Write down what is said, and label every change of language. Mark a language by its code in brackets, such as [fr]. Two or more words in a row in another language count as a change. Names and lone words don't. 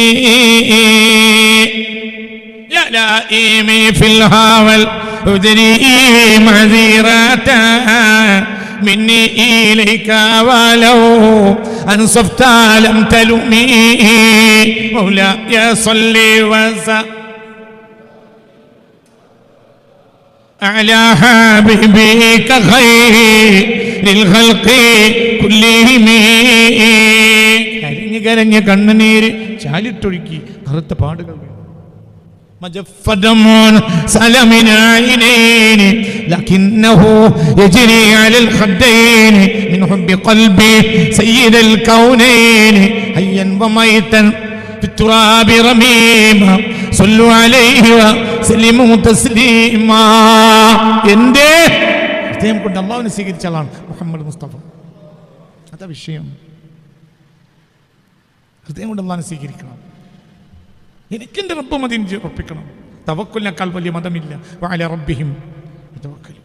[ar] يا لائمي في الهوى الأذري معذرة مني إليك ولو أنصفت لم تلمي مولاي صل وسلم على حبيبك خير الخلق كلهم [ml] കരഞ്ഞ് കണ്ണുനീര് ചാലിട്ടൊഴുക്കി കറുത്ത പാടുകൾ [ar] مجفدمون سلمن عينين لكنه يجري على الخدين من حب قلبي سيد الكونين حيا وميتا في التراب رميما صلوا عليه وسلموا تسليما [ml] എന്റെ ഹൃദയം കൊണ്ട് അല്ലാഹുവിനെ സ്വീകരിച്ച ആളാണ് മുഹമ്മദ് മുസ്തഫ. അതാ വിഷയം. ഹൃദയം കൊണ്ട് അല്ലാഹുവിനെ സ്വീകരിക്കണം. എനിക്കെൻ്റെ റബ്ബ് മതി ഉറപ്പിക്കണം. തവക്കുലിനേക്കാൾ വലിയ മതമില്ല. [ar] وعلى ربهم يتوكلون.